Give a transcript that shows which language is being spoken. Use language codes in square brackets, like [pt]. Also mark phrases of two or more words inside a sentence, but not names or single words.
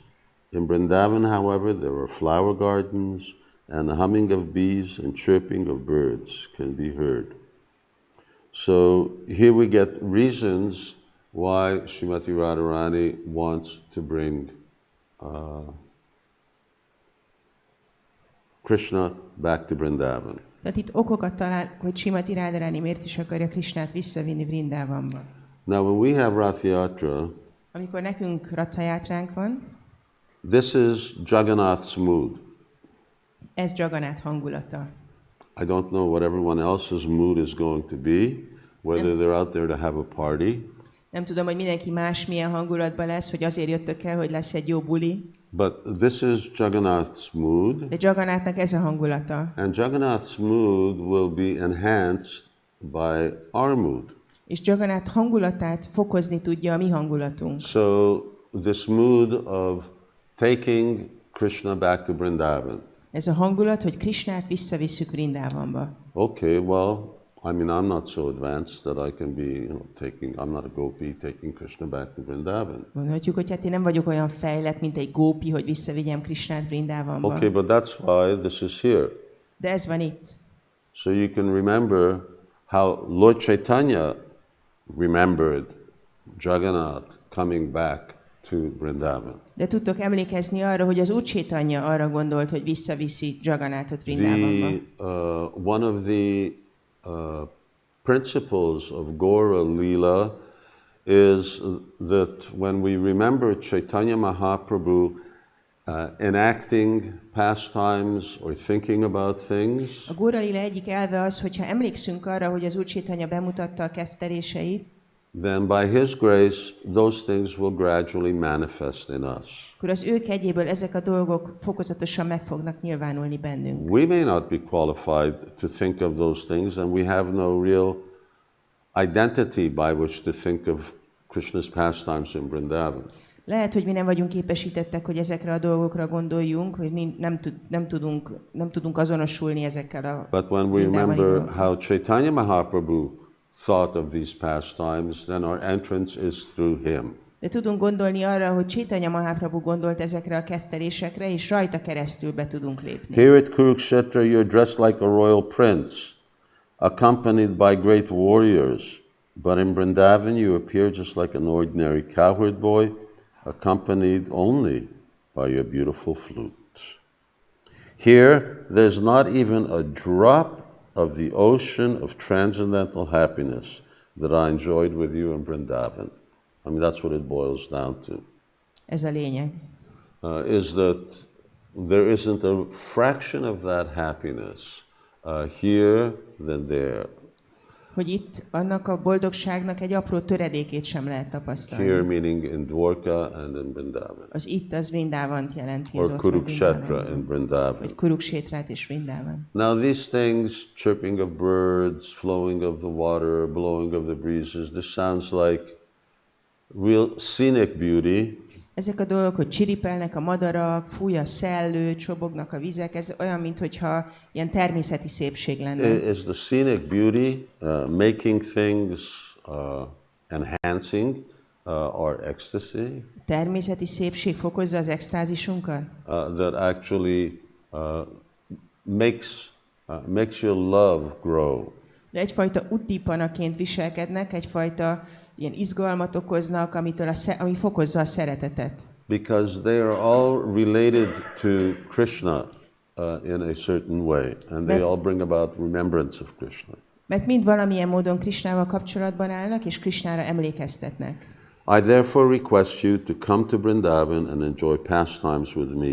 [en] In Vrindavan, however, there are flower gardens and the humming of bees and chirping of birds can be heard. So here we get reasons why Śrīmati Radharani wants to bring Krishna back to Vrindavan. [hu] Tehát itt okokat talál, hogy Śrīmati Radharani miért is akarja Krishnát visszavinni Vrindavanba. [en] Now when we have Ratha-yātrā, [hu] Amikor nekünk Ratha-yātránk van, [en] this is Jagannath's mood. [hu] ez Jagannath hangulata. [en] I don't know what everyone else's mood is going to be, whether they're out there to have a party, [hu] Nem tudom, hogy mindenki más milyen hangulatban lesz, hogy azért jöttök el, hogy lesz egy jó buli, [en] but this is Jagannath's mood, [hu] de Jagannathnak ez a hangulata. [en] and Jagannath's mood will be enhanced by our mood. [hu] És Jagannath hangulatát fokozni tudja a mi hangulatunk. [en] So this mood of taking Krishna back to Vrindavan. [hu] Ez a hangulat, hogy Krishnát visszavisszük Vrindavanba. [en] Okay, well, I mean, I'm not so advanced that I can be, I'm not a gopi taking Krishna back to Vrindavan. [hu] Mondhatjuk, hogy hát én nem vagyok olyan fejlett, mint egy gópi, hogy visszavigyem Krishnát Vrindavanba. [en] Okay, but that's why this is here. [hu] De ez van itt. [en] So you can remember how Lord Chaitanya remembered Jagannath coming back to Vrindavan. [hu] De tudtok emlékezni arra, hogy az Úr Chaitanya arra gondolt, hogy visszaviszi Jagannathot Vrindavanba. [en] One of the principles of Gaura-līlā is that when we remember Chaitanya Mahāprabhu enacting pastimes or thinking about things, [hu] A Gaura-līlā egyik elve az, hogyha emlékszünk arra, hogy az Úr Chaitanya bemutatta a ketteléseit, [en] then by His grace, those things will gradually manifest in us. [hu] akkor az ő kegyéből ezek a dolgok fokozatosan meg fognak nyilvánulni bennünk. [en] We may not be qualified to think of those things, and we have no real identity by which to think of Krishna's pastimes in Vrindavan. [hu] Lehet, hogy mi nem vagyunk képesítettek, hogy ezekre a dolgokra gondoljunk, hogy nem tudunk azonosulni ezekkel a [en] But when we [hu] vrindávani [en] remember [hu] dolgokkal. [en] how Chaitanya Mahaprabhu thought of these pastimes, then our entrance is through him. [hu] De tudunk gondolni arra, hogy Caitanya Mahāprabhu gondolt ezekre a kettelésekre, és rajta keresztül be tudunk lépni. [en] Here at Kurukshetra, you're dressed like a royal prince, accompanied by great warriors. But in Vrindavan, you appear just like an ordinary cowherd boy, accompanied only by your beautiful flute. Here, there's not even a drop of the ocean of transcendental happiness that I enjoyed with you in Vrindavan. I mean, that's what it boils down to. [hu] Ez a lényeg. [en] Is that there isn't a fraction of that happiness here than there. [hu] Hogy itt annak a boldogságnak egy apró töredékét sem lehet [en] Here [hu] tapasztalni. [en] meaning in Dwarka and in Vrindavan. [hu] Az itt az Vrindávant jelenti, [en] Or [hu] az ott [en] Kurukshetra in Vrindavan. [hu] Vagy Kuruksétrát és Vrindavan. [en] Now these things, chirping of birds, flowing of the water, blowing of the breezes, this sounds like real scenic beauty. [hu] Ezek a dolgok, hogy csiripelnek a madarak, fúj a szellő, csobognak a vizek, ez olyan, mintha ilyen természeti szépség lenne. [en] Is the scenic beauty making things enhancing our ecstasy? [hu] Természeti szépség fokozza az extázisunkat? [en] That actually makes your love grow. [hu] De egyfajta uddipanaként viselkednek, egyfajta ilyen izgalmat okoznak, ami fokozza a szeretetet. [en] Because they are all related to Krishna in a certain way, and they all bring about remembrance of Krishna. [hu] Mert mind valamilyen módon Krishnával kapcsolatban állnak, és Krishnára emlékeztetnek. [en] I therefore request you to come to Vrindavan and enjoy pastimes with me.